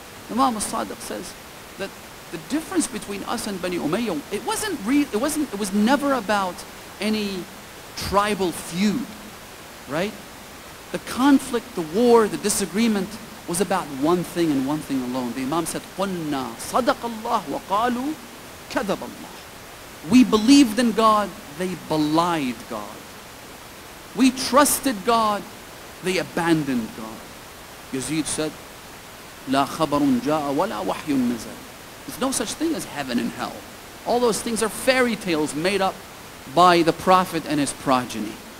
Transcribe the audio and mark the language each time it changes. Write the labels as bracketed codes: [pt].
[en] Imam al-Sadiq says that the difference between us and Bani Umayyah, it was never about any tribal feud, right? The conflict, the war, the disagreement was about one thing and one thing alone. The Imam said, [ar] قُلْنَا صَدَقَ اللَّهُ وَقَالُوا كَذَبَ اللَّهُ. [en] We believed in God, they belied God. We trusted God, they abandoned God. Yazid said, [ar] لا خبر جاء ولا وحي نزل. [en] There's no such thing as heaven and hell. All those things are fairy tales made up by the Prophet and his progeny.